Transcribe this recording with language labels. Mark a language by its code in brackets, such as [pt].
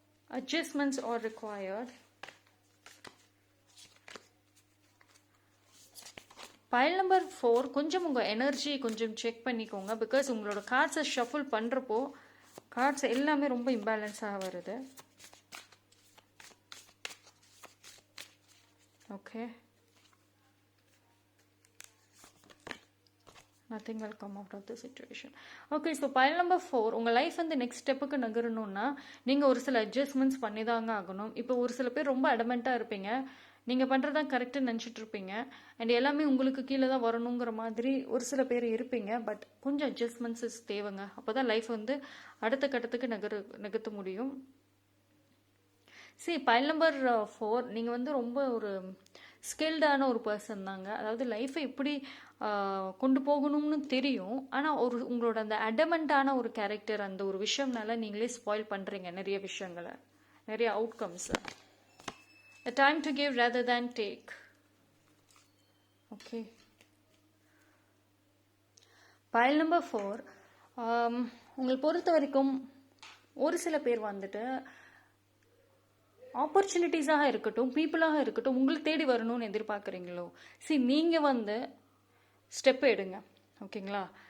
[en] Adjustments are required. [ta] File number 4 கொஞ்சம் உங்கள் energy கொஞ்சம் செக் பண்ணிக்கோங்க. பிகாஸ் உங்களோட கார்ட்ஸை ஷஃபிள் பண்ணுறப்போ கார்ட்ஸ் எல்லாமே ரொம்ப இம்பேலன்ஸாக வருது. Okay, [en] nothing will come out of the situation. [ta] Okay, so file number 4 உங்கள் லைஃப் வந்து நெக்ஸ்ட் ஸ்டெப்புக்கு நகரணும்னா நீங்கள் ஒரு சில அட்ஜஸ்ட்மெண்ட்ஸ் பண்ணி தாங்க ஆகணும். இப்போ ஒரு சில பேர் ரொம்ப அடமெண்ட்டாக இருப்பீங்க. நீங்கள் பண்ணுறதான் கரெக்டுன்னு நினச்சிட்டு இருப்பீங்க. அண்ட் எல்லாமே உங்களுக்கு கீழே தான் வரணுங்கிற மாதிரி ஒரு சில பேர் இருப்பீங்க. பட் கொஞ்சம் அட்ஜஸ்ட்மெண்ட்ஸ் தேவைங்க. அப்போ தான் லைஃப் வந்து அடுத்த கட்டத்துக்கு நகர்த்த முடியும். சரி, பைல் நம்பர் 4 நீங்கள் வந்து ரொம்ப ஒரு ஸ்கில்டான ஒரு பர்சன் தாங்க. அதாவது லைஃப்பை எப்படி கொண்டு போகணும்னு தெரியும். ஆனால் உங்களோட அந்த அடமெண்ட்டான ஒரு கேரக்டர், அந்த ஒரு விஷயம்னால நீங்களே ஸ்பாயில் பண்ணுறீங்க நிறைய விஷயங்களை, நிறைய outcomes. [en] A time to give rather than take. Okay. [ta] Pile number 4 உங்களை பொறுத்த வரைக்கும் ஒரு சில பேர் வந்துட்டு ஆப்பர்ச்சுனிட்டிஸாக இருக்கட்டும், பீப்புளாக இருக்கட்டும், உங்களை தேடி வரணும்னு எதிர்பார்க்குறீங்களோ, சரி நீங்கள் வந்து ஸ்டெப் எடுங்க. ஓகேங்களா?